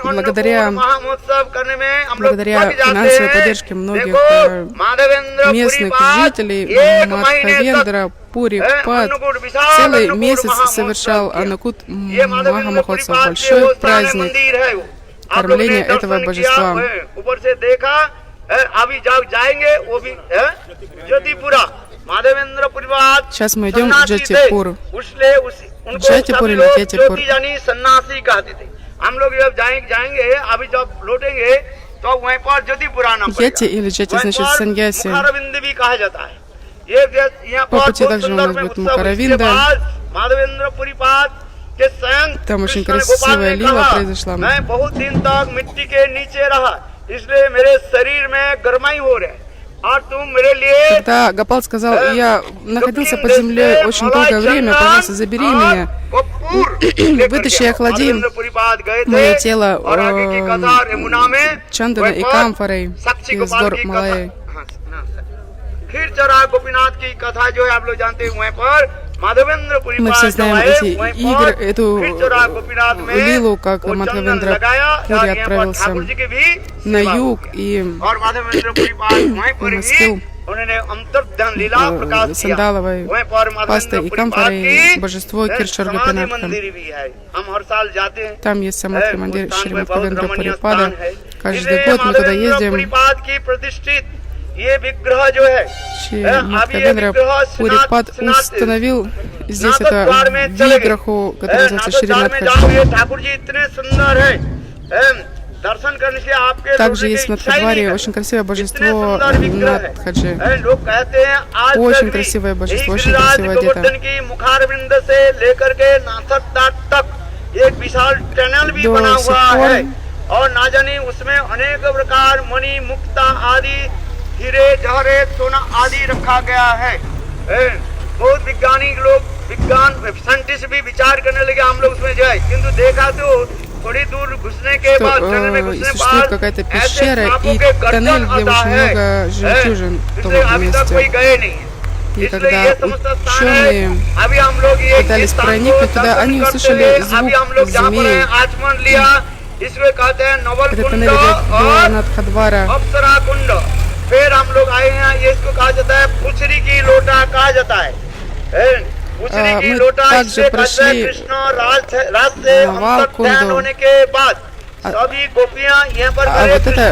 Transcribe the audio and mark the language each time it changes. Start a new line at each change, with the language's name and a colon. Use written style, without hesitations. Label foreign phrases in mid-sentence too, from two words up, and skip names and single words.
Russian: благодаря-
Hindi: अन्नकूट महामहोत्सव करने में हम लोग
Russian: благодаря
Hindi: थक जाते
Russian: финансовой
Hindi: हैं।
Russian: поддержке многих
Hindi: देखो, माधवेंद्र
Russian: местных
Hindi: पुरीपाद
Russian: жителей
Hindi: 1 महीने तक
Russian: Мадхавендра Пурипад
Hindi: अन्नकूट विशाल
Russian: целый
Hindi: अन्नकूट
Russian: месяц
Hindi: महामहोत्सव
Russian: совершал
Hindi: किया।
Russian: Анакут
Hindi: ये माधवेंद्र
Russian: Махамахотсав,
Hindi: पुरीपाद के
Russian: большой
Hindi: वो स्थान
Russian: праздник
Hindi: मंदिर है वो। आप लोगों ने
Russian: кормления
Hindi: दर्शन
Russian: этого
Hindi: किया,
Russian: божества.
Hindi: ऊपर से देखा, अभी जब जाएंगे वो भी ज्योतिपुरा माधवेंद्र पुरीपाद
Russian: Сейчас мы идем в
Hindi: सन्यासी थे।
Russian: Джатипур.
Hindi: उसलिए उनको
Russian: Джатипур
Hindi: सभी
Russian: или
Hindi: लोग
Russian: Джатипур?
Hindi: ज्योति यानी सन्यासी कहते थे। हम लोग जब जाएंगे अभी जब लौटेंगे तो वहीं पर ज्योतिपुरा नाम
Russian: Йети или Джати значит саньяси.
Hindi: मुखारविंद भी कहा जाता है। ये यहाँ
Russian: По
Hindi: पर
Russian: пути
Hindi: बहुत
Russian: также у
Hindi: सुंदर
Russian: нас
Hindi: में
Russian: будет
Hindi: उत्सव।
Russian: Мукаравинда.
Hindi: इसके बाद माधवेंद्र पुरीपाद के स्वयं
Russian: Там очень
Hindi: कृष्ण
Russian: красивая
Hindi: गोपाल ने
Russian: лила
Hindi: कहा,
Russian: произошла.
Hindi: मैं बहुत दिन तक मिट्टी के नीचे रहा, इसलिए मेरे शरीर में गर्माई हो रहा है और तुम मेरे लिए
Russian: Когда Гопал сказал, я находился под землей очень долгое время, пожалуйста, забери меня, вытащи и охлади мое тело чандана и камфорой из гор Малайи.
Hindi: खीर चरा गोपीनाथ की कथा जो है आप लोग जानते हैं, वहीं पर माधवेंद्र
Russian: Мы
Hindi: पुरीपाद
Russian: все
Hindi: जो
Russian: знаем
Hindi: है,
Russian: эти
Hindi: वहीं
Russian: игры,
Hindi: पर
Russian: эту
Hindi: खीर चरा गोपीनाथ में
Russian: лилу, как
Hindi: वो
Russian: Мадхавендра
Hindi: चंदन लगाया
Russian: Пури
Hindi: और यहाँ पर
Russian: отправился
Hindi: ठाकुर जी की भी
Russian: на
Hindi: सेवा
Russian: юг
Hindi: हुई।
Russian: и
Hindi: और माधवेंद्र पुरीपाद वहीं पर ही
Russian: умастил
Hindi: उन्होंने अंतर्ध्यान लीला प्रकाश किया।
Russian: сандаловой
Hindi: वहीं पर
Russian: пастой
Hindi: माधवेंद्र
Russian: и
Hindi: पुरीपाद
Russian: камфорой
Hindi: की
Russian: божество Киршор
Hindi: समाधि
Russian: Гопинатха.
Hindi: मंदिर भी है। हम हर साल जाते हैं।
Russian: Там есть Самадхи
Hindi: उस
Russian: Мандир
Hindi: स्थान
Russian: Шри
Hindi: पे बहुत
Russian: Мадхавендра
Hindi: रमणीय
Russian: Пурипада.
Hindi: स्थान है।
Russian: Каждый
Hindi: इसलिए
Russian: год мы туда
Hindi: माधवेंद्र
Russian: ездим.
Hindi: पुरीपाद की प्रतिष्ठित ये विग्रह जो है,
Russian: Шри
Hindi: अभी ये
Russian: Мадхавендра
Hindi: विग्रह
Russian: Пурипад установил здесь это виграху, который называется Шри Надхаджи.
Hindi: ठाकुर जी इतने सुंदर है, दर्शन करने से आपके
Russian: Также есть в Надхадваре очень красивое божество Надхаджи.
Hindi: लोग कहते हैं आज
Russian: Очень красивое божество, очень красиво одето.
Hindi: गोवर्धन की मुखारविंद से लेकर के नाथद्वार तक एक विशाल टनल भी
Russian: До
Hindi: बना
Russian: сих
Hindi: हुआ
Russian: пор
Hindi: है और ना जाने उसमें अनेक प्रकार मणि मुक्ता आदि हीरे जहरे सोना आदि रखा गया है। बहुत वैज्ञानिक लोग विज्ञान साइंटिस्ट भी विचार करने लगे हम लोग उसमें जाए, किंतु देखा तो थोड़ी दूर घुसने के
Russian: Что,
Hindi: बाद टनल में घुसने
Russian: существует
Hindi: बाद
Russian: какая-то
Hindi: ऐसे
Russian: пещера
Hindi: सांपों
Russian: и
Hindi: के गर्दन
Russian: тоннель, где
Hindi: आता
Russian: очень
Hindi: है।
Russian: много жемчужин в том
Hindi: इसलिए अभी तक कोई
Russian: месте.
Hindi: गए नहीं है।
Russian: И
Hindi: इसलिए
Russian: когда
Hindi: ये समस्त स्थान है।
Russian: ученые
Hindi: अभी हम लोग ये
Russian: пытались
Hindi: स्थान को
Russian: проникнуть туда,
Hindi: दर्शन
Russian: они
Hindi: करते
Russian: услышали
Hindi: हुए,
Russian: звук
Hindi: अभी हम लोग जहाँ पर
Russian: змей.
Hindi: हैं, आचमन लिया, इसमें कहते हैं नवल
Russian: Этот
Hindi: कुंड
Russian: тоннель ведет до
Hindi: और
Russian: Надхадвара.
Hindi: अप्सरा कुंड। फिर हम लोग आए हैं, ये इसको कहा जाता है पुछरी की लोटा कहा जाता है। पुछरी की
Russian: мы
Hindi: लोटा
Russian: также
Hindi: इससे कहते हैं
Russian: прошли
Hindi: कृष्ण राज से
Russian: Навал
Hindi: अंतर्ध्यान
Russian: कुंड.
Hindi: होने के बाद सभी गोपियां यहाँ पर
Russian: А
Hindi: गए,
Russian: вот это